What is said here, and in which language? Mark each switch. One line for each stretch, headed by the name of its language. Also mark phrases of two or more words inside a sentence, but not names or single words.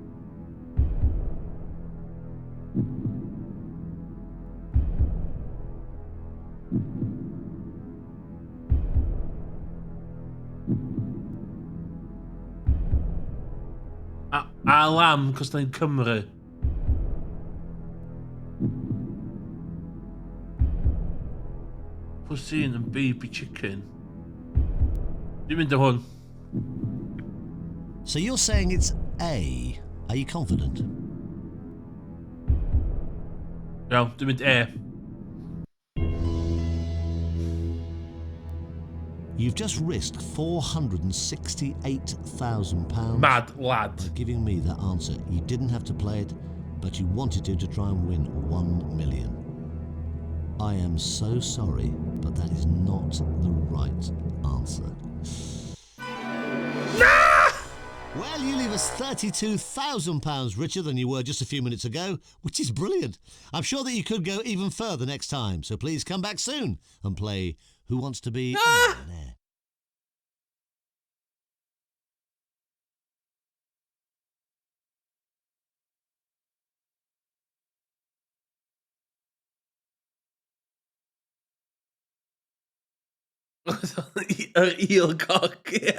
English: A lamb,
Welsh: cos na'n Cymru.
English: Pussy and baby chicken.
Welsh: Dwi'n mynd o hwn.
English: So you're saying it's A. Are you confident?
Welsh: Iawn, dwi'n mynd E.
English: You've just risked £468,000 Mad lad. by giving me that answer. You didn't have to play it, but you wanted to try and win 1 million. I am so sorry, but that is not the right answer. Well, you leave us £32,000 richer than you were just a few minutes ago, which is brilliant. I'm sure that you could go even further next time, so please come back soon and play Who Wants to Be a Millionaire?
Welsh: Yr eelcock, ie.